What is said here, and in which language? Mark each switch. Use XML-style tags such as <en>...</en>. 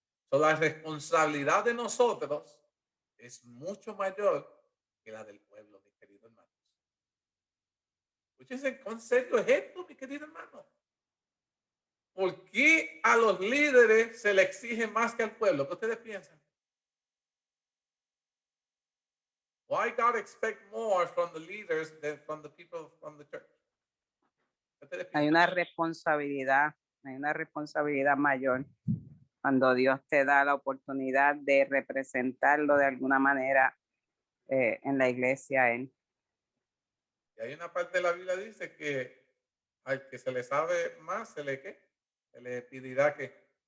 <es>So, la responsabilidad de nosotros es mucho mayor que la del pueblo, mis queridos hermanos. Escúchense, ¿cuán serio es esto, mi querido hermano? ¿Por qué a los líderes se le exige más que al pueblo? ¿Qué ustedes piensan?</es> <en>Why God expect more from the leaders than from the people from the church?</en> <es>Hay una responsabilidad mayor cuando Dios te da la oportunidad de representarlo de alguna manera en la iglesia a él. Y hay una parte de la Biblia que dice que al que se le sabe más, se le pedirá que</es>